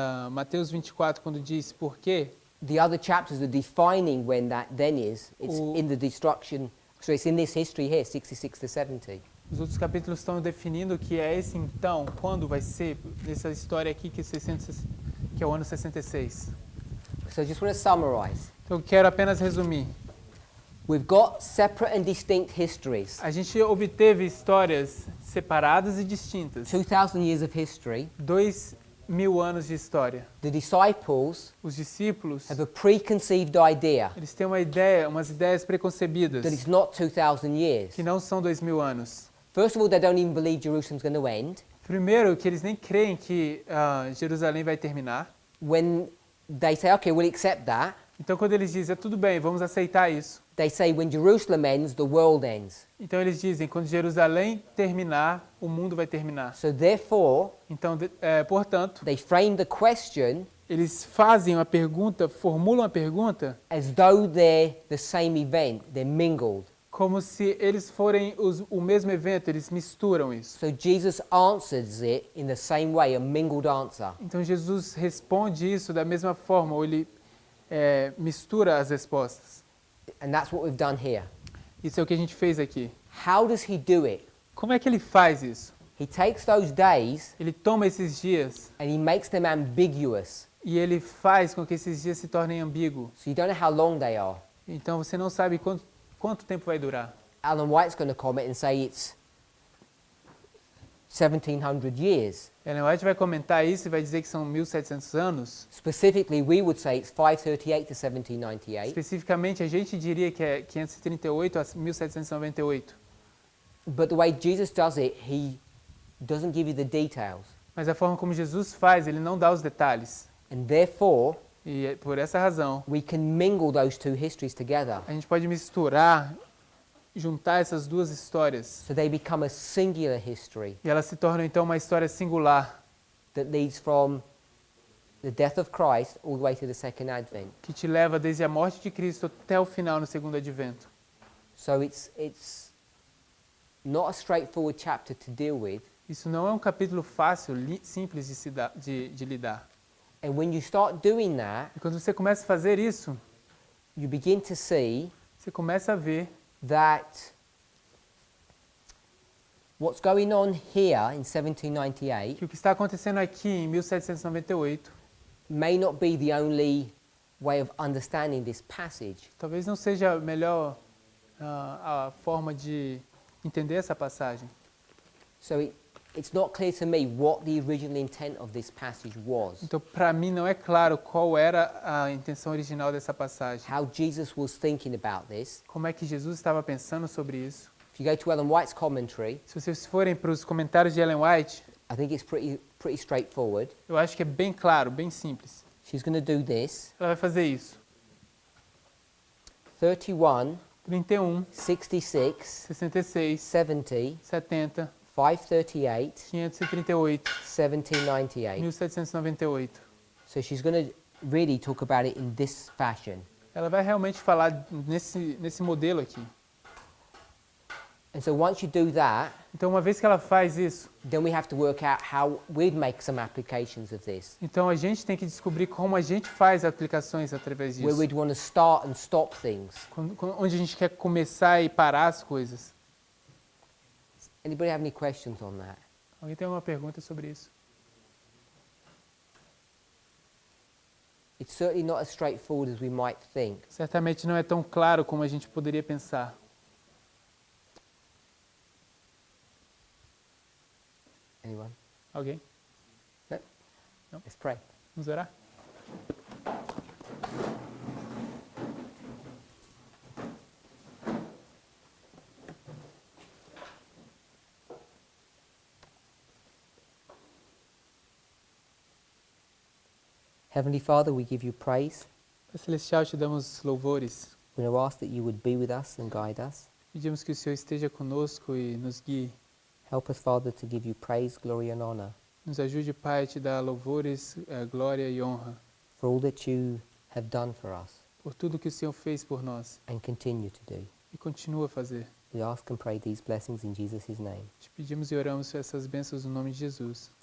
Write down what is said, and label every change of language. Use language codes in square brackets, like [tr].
[pt] Mateus 24 quando diz por quê, [en] the other chapters are defining when that then is. It's [pt] O- [en] in the destruction, so it's in this history here, 66 to 70. [pt] Os outros capítulos estão definindo o que é esse então, quando vai ser, nessa história aqui que é o ano 66. [en] So I just want to summarize. [pt] Então eu quero apenas resumir. [en] We've got separate and distinct histories. [pt] A gente obteve histórias separadas e distintas. [en] 2,000 years of history. [pt] 2000 anos de história. [en] The disciples [pt] Os discípulos, [en] have a preconceived idea [pt] eles têm uma ideia, umas ideias preconcebidas, [en] that it's not 2,000 years. [pt] que não são 2000 anos. [en] First of all, they don't even believe Jerusalem's going to end. [pt] Primeiro, que eles nem creem que Jerusalém vai terminar. [en] When they say, okay, we'll accept that, [pt] Então, quando eles dizem, tudo bem, vamos aceitar isso. [en] they say when Jerusalem ends, the world ends. [pt] Então, eles dizem, quando Jerusalém terminar, o mundo vai terminar. [en] So therefore, [pt] Então, portanto, [en] they frame the question [pt] eles fazem uma pergunta, formulam uma pergunta, [en] as though they're the same event, they're mingled. [pt] como se eles forem o mesmo evento, eles misturam isso. [en] So Jesus answers it in the same way, a mingled answer. [pt] Então, Jesus responde isso da mesma forma, ou ele mistura as respostas. [en] And that's what we've done here. [pt] Isso é o que a gente fez aqui. [en] How does he do it? [pt] Como é que ele faz isso? [en] He takes those days [pt] Ele toma esses dias [en] and he makes them ambiguous. [pt] e ele faz com que esses dias se tornem ambíguos. [en] So you don't know how long they are. [pt] Então, você não sabe quanto tempo vai durar. [en] Alan White's going to comment and say it's 1,700 years. [pt] Ellen White vai comentar isso e vai dizer que são 1700 anos. [en] Specifically, we would say it's 538 to 1798. [pt] Especificamente, a gente diria que é 538 a 1798. [en] But the way Jesus does it, he doesn't give you the details. [pt] Mas a forma como Jesus faz, ele não dá os detalhes. [en] And therefore, [pt] E por essa razão, [en] we can mingle those two histories together. [pt] a gente pode misturar, juntar essas duas histórias. [en] So they become a singular history [pt] E elas se tornam então uma história singular, [en] that leads from the death of Christ all the way to the second advent. [pt] que te leva desde a morte de Cristo até o final no segundo advento. [en] So it's not a straightforward chapter to deal with. [pt] Isso não é um capítulo fácil, simples de lidar. [en] And when you start doing that, [pt] E quando você começa a fazer isso, [en] you begin to see [pt] você começa a ver [en] that what's going on here in 1798 [pt] que o que está acontecendo aqui em 1798 [en] may not be the only way of understanding this passage. [pt] talvez não seja a melhor a forma de entender essa passagem. [en] So it's not clear to me what the original intent of this passage was. [pt] Então, para mim, não é claro qual era a intenção original dessa passagem. [en] How Jesus was thinking about this. [pt] Como é que Jesus estava pensando sobre isso? [en] If you go to Ellen White's commentary, [pt] Se vocês forem para os comentários de Ellen White, [en] I think it's pretty straightforward. [pt] eu acho que é bem claro, bem simples. [en] She's going to do this. [pt] Ela vai fazer isso. [en] 31, [pt] 31, [en] 66, [pt] 66, [en] 70, [pt] 70, [en] 538, [pt] 538, [en] 1798. [pt] 1798. [en] So she's going to really talk about it in this fashion. [pt] Ela vai realmente falar nesse modelo aqui. [en] And so once you do that, [pt] Então, uma vez que ela faz isso, [en] then we have to work out how we'd make some applications of this. [pt] então a gente tem que descobrir como a gente faz aplicações através [en] Where [pt] disso. [en] we'd want to start and stop things. [pt] Onde a gente quer começar e parar as coisas. [en] Anybody have any questions on that? [pt] Alguém tem alguma pergunta sobre isso? [en] It's certainly not as straightforward as we might think. [pt] Certamente não é tão claro como a gente poderia pensar. [en] Anyone? [pt] Alguém? [en] No? No. Let's pray. [pt] Vamos orar? [en] Heavenly Father, we give you praise. [pt] Pai Celestial, te damos louvores. [en] We now ask that you would be with us and guide us. [pt] Pedimos que o Senhor esteja conosco e nos guie. [en] Help us, Father, to give you praise, glory, and honor [pt] Nos ajude, Pai, a te dar louvores, glória e honra [en] for all that you have done for us [pt] por tudo que o Senhor fez por nós [en] and continue to do. [pt] e continua a fazer. [en] We ask and pray these blessings in Jesus' name. [pt] Te pedimos e oramos essas bênçãos no nome de Jesus.